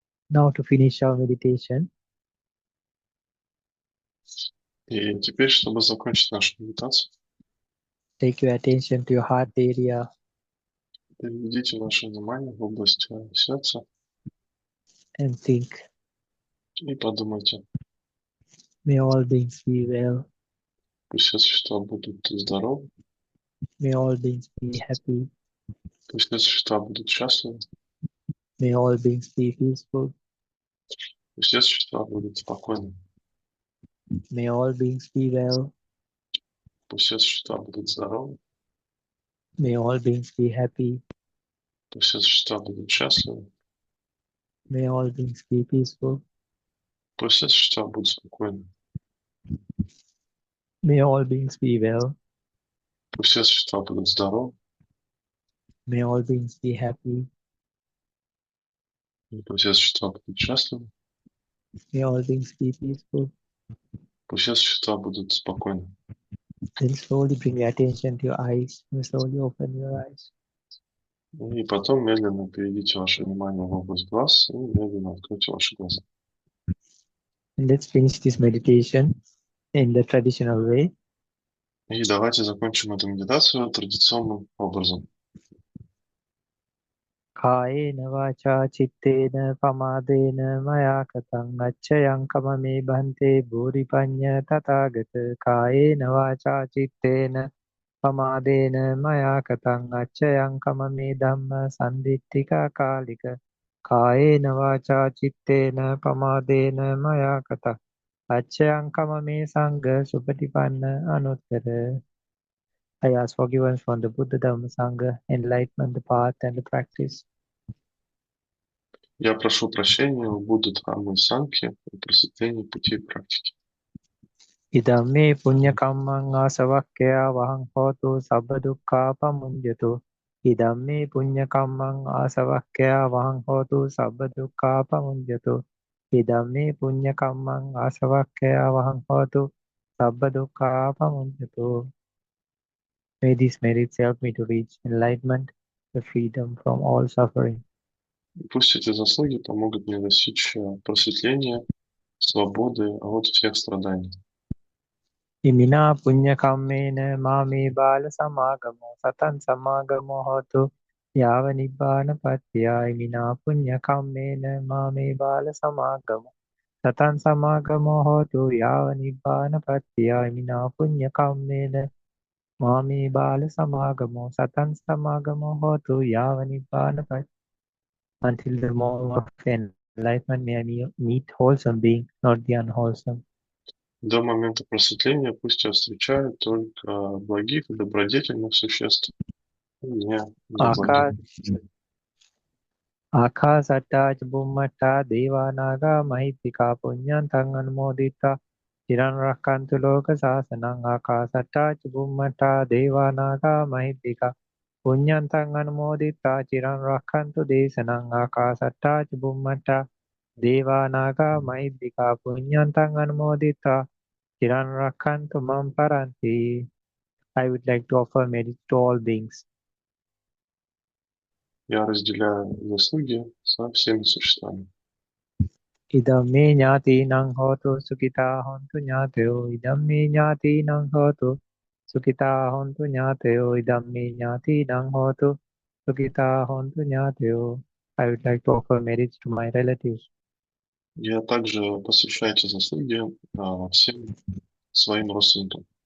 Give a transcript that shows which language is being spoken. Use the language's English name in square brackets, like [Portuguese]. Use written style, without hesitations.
[English] Now to finish our meditation, [Russian] И теперь, чтобы закончить нашу медитацию, [English] take your attention to your heart area [Russian] переведите ваше внимание в область сердца [English] and think, [Russian] и подумайте, [English] may all beings be well, [Russian] пусть все существа будут здоровы, [English] may all beings be happy, [Russian] пусть все существа будут счастливы, [English] may all beings be peaceful, [Russian] пусть все существа будут спокойны, [English] may all beings be well, [Russian] пусть все существа будут здоровы, [English] may all beings be happy, [Russian] пусть все существа будут счастливы, [English] may all beings be peaceful, [Russian] пусть все существа будут спокойны, [English] may all beings be well, [Russian] пусть все существа будут здоровы, [English] may all beings be happy, [Russian] пусть все существа будут счастливы, [English] may all beings be peaceful. [Russian] пусть все существа будут спокойны. [English] Then slowly bring your attention to your eyes and slowly open your eyes. [Russian] И потом медленно переведите ваше внимание в область глаз и медленно откройте ваши глаза. [English] And let's finish this meditation in the traditional way. [Russian] И давайте закончим эту медитацию традиционным образом. [Pali] Kāyena vācā cittena pamādena maya katang acchayang kamame bhante bhuripañña tathāgata. Kāyena vācā cittena pamādena maya katang acchayang kamame dhamma sandittika kālika. Kāyena vācā cittena pamādena maya katang acchayang kamame sangha supatipanna anuttara. [English] I ask forgiveness from the Buddha, Dhamma, Sangha, enlightenment, the path, and the practice. [Russian] Я прошу прощения у Будды, Дхамме и Сангхе о просветлении пути и практики. [Pali] Idamme punya kammang asavakkaya vahang hotu sabba dukkha pamunjatu. Idamme punya kammang asavakkaya vahang hotu sabba dukkha pamunjatu. Idamme punya kammang asavakkaya vahang hotu sabba dukkha pamunjatu. [English] May these merits help me to reach enlightenment, the freedom from all suffering. [Russian] И пусть эти заслуги помогут мне достичь просветления, свободы от всех страданий. [Pali] Imina punya kammena mami bala samagamo satan samagamo hotu yava nibbana pattiya. Imina punya kammena mami bala samagamo satan samagamo hotu yava nibbana pattiya. Imina punya kammena mami bala samagamo satan samagamo hotu yava nibbana pattiya. [English] Until the moment of enlightenment may I meet wholesome being, not the unwholesome. [Russian] До момента просветления пусть я встречаю только благих и добродетельных существ, и не неблагих. [Pali] Akasata Bummata Devanaga Mahitika Punyantang Anumodita Chiran Rakantu Loka Sasanang. Akasata Bummata Devanaga Mahitika Punyantang Anumodita Chiran Rakantu Desanang. Akasata Bummata Devanaga Mahitika Punyantang Anumodita Chiran Rakantu Mamparanti. [English] I would like to offer meditation to all beings. [Russian] Я разделяю заслуги со всеми существами. [Pali] Idamme ñātīnaṁ hotu sukitā hontu ñāteo. Idamme ñātīnaṁ hotu sukitā hontu ñāteo. Idamme ñātīnaṁ hotu sukitā hontu ñāteo. [English] I would like to offer merits to my relatives. [Russian] Я также посвящаю эти заслуги всем своим родственникам.